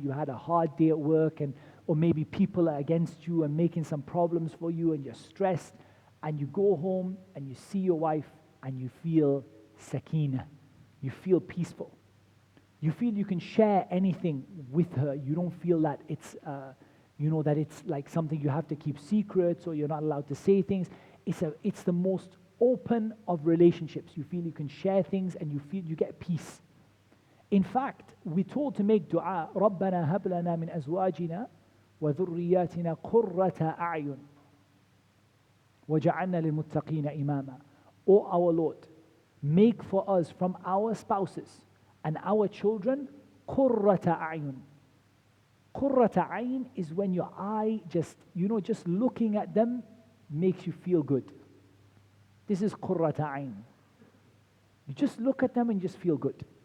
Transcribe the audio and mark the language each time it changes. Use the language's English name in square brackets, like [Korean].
[English] You had a hard day at work, or maybe people are against you and making some problems for you, and you're stressed, and you go home and you see your wife and you feel sakina, you feel peaceful. You feel you can share anything with her. You don't feel that it's, that it's like something you have to keep secrets, or you're not allowed to say things. It's the most open of relationships. You feel you can share things, and you feel you get peace. In fact, we're told to make dua, [Arabic] رَبَّنَا هَبْ لَنَا مِنْ أَزْوَاجِنَا وَذُرِّيَّاتِنَا قُرَّةَ أَعْيُنٍ وَجَعَلْنَا لِلْمُتَّقِينَ إِمَامًا. [English] O our Lord, make for us from our spouses and our children [Arabic] قُرَّةَ أَعْيُنٍ. قُرَّةَ أَعْيُنٍ [English] is when your eye just looking at them makes you feel good. This is [Arabic] قُرَّةَ أَعْيُنٍ. [English] You just look at them and just feel good.